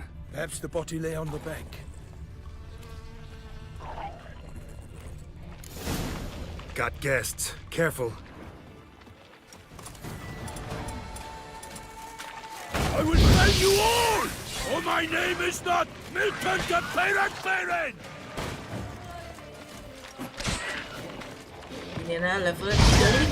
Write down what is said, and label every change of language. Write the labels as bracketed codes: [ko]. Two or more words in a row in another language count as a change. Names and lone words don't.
[en] Perhaps the body lay on the bank. Got guests. Careful. I will kill you all! For my name is not Milton de Peyrak. Ini nah level 35.